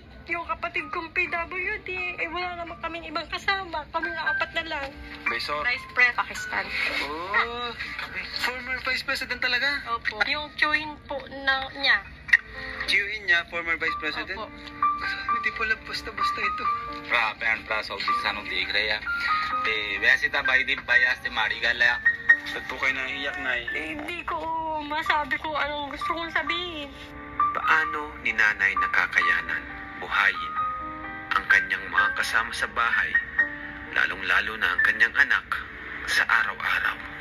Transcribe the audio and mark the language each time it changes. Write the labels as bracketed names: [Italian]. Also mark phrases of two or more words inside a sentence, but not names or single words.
[Filipino] Yung kapatid kong PWD, wala naman kaming ibang kasama, kami nga 4 na lang. Vice Pakistan. Oh, [English] former Vice President [Filipino] talaga? Opo. Yung chewin po niya. Chewin niya, [English] former Vice President? [Filipino] Opo. Hindi pala basta-basta ito. [Punjabi] ਭੈਣ ਭਰਾ ਸਭ ਸਾਨੂੰ ਦੇਖ ਰਹੇ ਆ ਤੇ ਵੈਸੇ ਤਾਂ ਬਾਈ ਦੀ ਬਾਈ ਮਾੜੀ ਗੱਲ ਆ [Filipino] Ba't po kayo naiiyak, Nay? Hindi ko masabi kung anong gusto kong sabihin. Paano ni Nanay nakakayanan buhayin ang kanyang mga kasama sa bahay, lalong-lalo na ang kanyang anak sa araw-araw?